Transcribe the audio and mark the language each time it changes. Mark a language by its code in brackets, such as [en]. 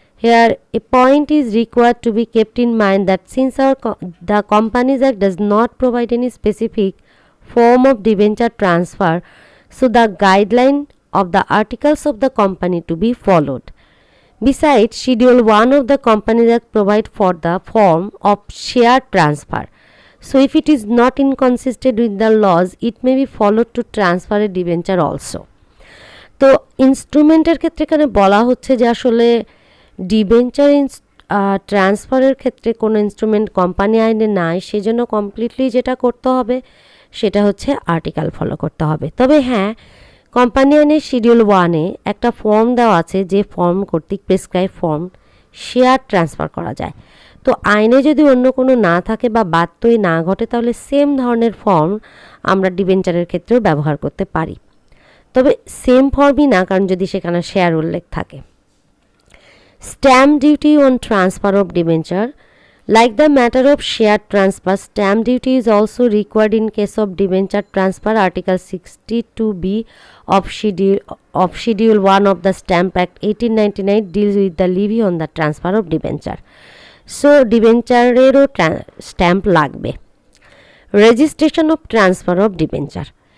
[en] Here, a point is required to be kept in mind that since the Companies Act does not provide any specific form of debenture transfer, so the guideline of the articles of the company to be followed. Besides, Schedule 1 of the Companies Act provide for the form of share transfer. So, if it is not inconsistent with the laws, it may be followed to transfer a debenture also. [bn] তো ইনস্ট্রুমেন্টের ক্ষেত্রে এখানে বলা হচ্ছে যে আসলে debenture ট্রান্সফারের ক্ষেত্রে কোনো ইনস্ট্রুমেন্ট কোম্পানি আইনে নাই, সেজন্য কমপ্লিটলি যেটা করতে হবে সেটা হচ্ছে আর্টিকেল ফলো করতে হবে। তবে হ্যাঁ, কোম্পানি আইনের শিডিউল 1-এ একটা ফর্ম দেওয়া আছে, যে ফর্ম কর্তৃক প্রেসক্রাইব ফর্ম শেয়ার ট্রান্সফার করা যায়। তো আইনে যদি অন্য কোনো না থাকে বা বাধ্যই না ঘটে, তাহলে সেম ধরনের ফর্ম আমরা ডিবেঞ্চারের ক্ষেত্রেও ব্যবহার করতে পারি, তবে সেম ফর্মই না, কারণ যদি সেখানে শেয়ার উল্লেখ থাকে। [en] Stamp duty on transfer of debenture. Like the matter of share transfer, stamp duty is also required in case of debenture transfer. Article 62B of Schedule 1 of the Stamp Act 1899 deals with the levy on the transfer of debenture. So, debenture [bn] stamp লাগবে। [en] Registration of transfer of debenture.